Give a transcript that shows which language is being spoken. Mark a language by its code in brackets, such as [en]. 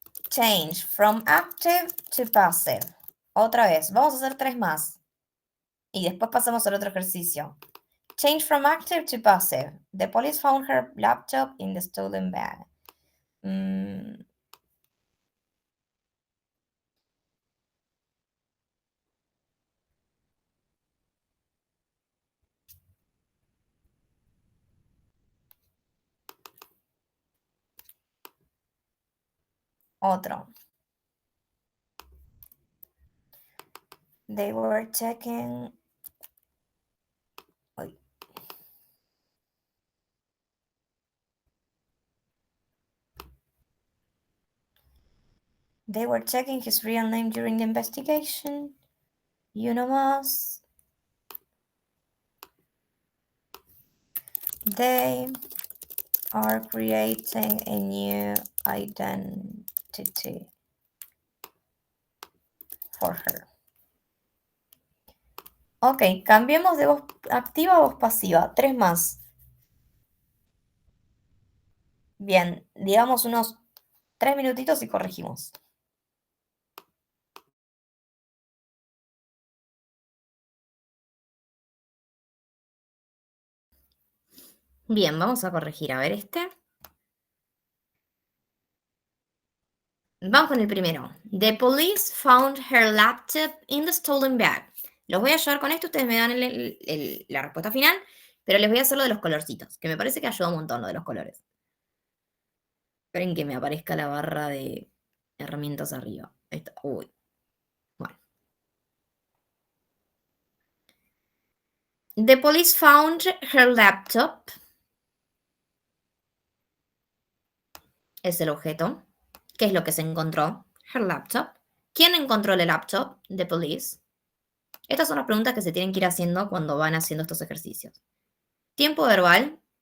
[en] Change from active to passive. [es] Otra vez, vamos a hacer 3 más. Y después pasamos al otro ejercicio. [en] Change from active to passive. The police found her laptop in the stolen bag. [es] Otro. [en] They were checking. They were checking his real name during the investigation. You know más. They are creating a new identity for her. [es] Ok, cambiemos de voz activa a voz pasiva. 3 más. Bien, digamos unos 3 minutitos y corregimos. Bien, vamos a corregir. A ver este. Vamos con el primero. [en] The police found her laptop in the stolen bag. [es] Los voy a ayudar con esto, ustedes me dan la respuesta final, pero les voy a hacer lo de los colorcitos, que me parece que ayuda un montón lo de los colores. Esperen que me aparezca la barra de herramientas arriba. Ahí está. Uy. Bueno. [en] The police found her laptop. [es] Es el objeto. ¿Qué es lo que se encontró? [en] Her laptop. [es] ¿Quién encontró el laptop? [en] The police. [es] Estas son las preguntas que se tienen que ir haciendo cuando van haciendo estos ejercicios. Tiempo verbal.